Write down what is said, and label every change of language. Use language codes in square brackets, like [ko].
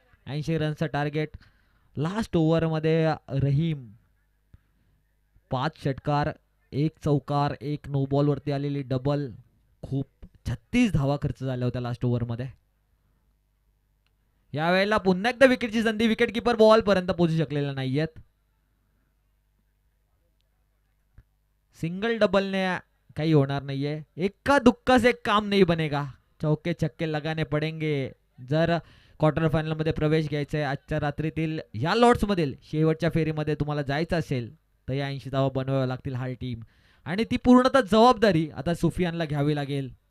[mr] 80 रनचं target. Last ओव्हरमध्ये Rahim 5 षटकार 1 चौकार 1 no ball वरती आलेली डबल. खूप 36 धावा खर्च झाल्या होत्या लास्ट ओव्हरमध्ये. यावेळेला पुन्हा एकदा विकेटची संधी. विकेट किपर बॉल पर्यंत पोहोचू शकलेला नाहीयेत. सिंगल डबलने काही होणार नाहीये. [hi] एका दुक्का से काम नहीं बनेगा. चौके छक्के लगाने पडेंगे [mr] जर क्वार्टर फायनल मध्ये प्रवेश घ्यायचा आहे. आजच्या रात्रीतील या लॉट्स मधील शेवटच्या फेरीमध्ये तुम्हाला जायचं असेल तर या 80 धावा बनवाव्या लागतील हाल टीम, आणि ती पूर्णतः जबाबदारी आता सुफियानला घ्यावी लागेल.